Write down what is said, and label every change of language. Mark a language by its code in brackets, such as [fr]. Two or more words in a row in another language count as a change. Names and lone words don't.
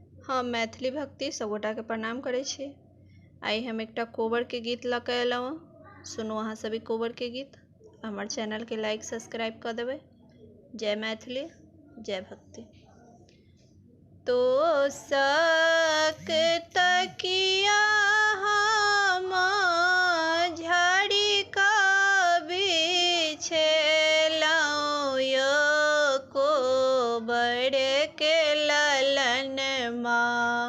[mai] हम मैथिली भक्ति सबगोटा के प्रणाम करै छी। आई हम एकटा कोबर के गीत लऽ कऽ एलहुँ। सुनू अहाँ सभी कोबर के गीत। हमर चैनल के लाइक सब्सक्राइब कऽ देबै। जय मैथिली, जय भक्ति। तो सक तकिया हम झाड़ी का बिछेलहुँ यो कोबर के ललन माँ।